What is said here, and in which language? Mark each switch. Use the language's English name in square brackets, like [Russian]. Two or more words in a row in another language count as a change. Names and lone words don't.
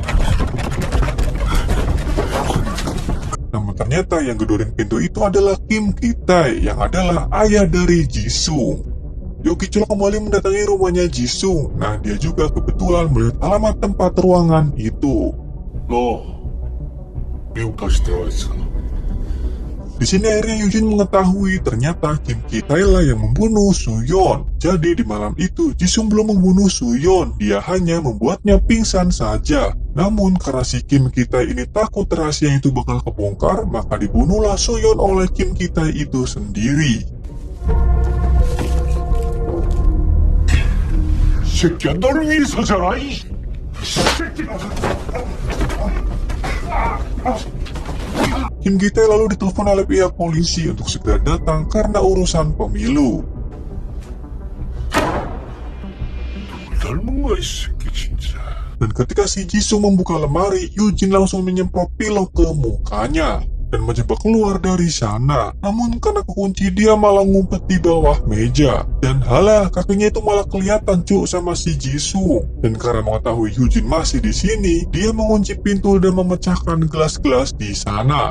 [Indonesian] Namun ternyata yang gedorin pintu itu adalah Kim Ki-tae yang adalah ayah dari Jisung. Yoki Chol kembali mendatangi rumahnya Jisung. Nah, dia juga kebetulan melihat alamat tempat ruangan itu. [Korean] 너 미국 다시 들어가 있어. [Indonesian] Di sini akhirnya Yujin mengetahui ternyata Kim Ki-tae lah yang membunuh Suyon. Jadi di malam itu Jisung belum membunuh Suyon, dia hanya membuatnya pingsan saja. Namun karena si Kim Ki-tae ini takut rahasia itu bakal kebongkar, maka dibunuhlah Suyon oleh Kim Ki-tae itu sendiri. [Korean] 새끼야, 너를 위해서잖아, 이 새끼가. [Indonesian] Kim Ki-tae lalu ditelepon oleh pihak polisi untuk segera datang karena urusan pemilu. [Korean] 닮은 거야, 이 새끼 진짜. [Indonesian] Dan ketika si Jisung membuka lemari, Yujin langsung menyemprot pilok ke mukanya dan mencoba keluar dari sana. Namun karena kekunci, dia malah ngumpet di bawah meja. Dan halah, kakinya itu malah kelihatan cuk sama si Jisung. Dan karena mengetahui Yujin masih di sini, dia mengunci pintu dan memecahkan gelas-gelas di sana.